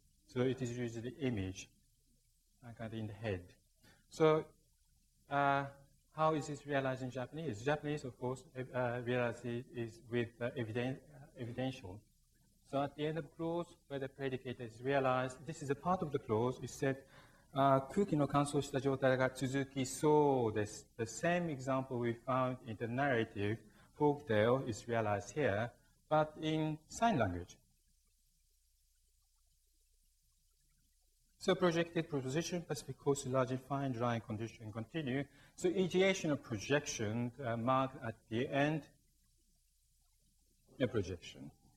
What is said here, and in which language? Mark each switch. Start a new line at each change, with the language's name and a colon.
English: So it is usually the image, anchored in the head. So how is this realized in Japanese? Japanese, of course, realized it is with evidential. So at the end of the clause, where the predicate is realized, this is a part of the clause. It said,
Japanese: 空気の乾燥した状態が続きそうです.
English: The same example we found in the narrative, folktale, is realized here, but in sign language. So projected proposition, Pacific coast largely fine, dry condition continue. So ideation of projection marked at the end, a projection.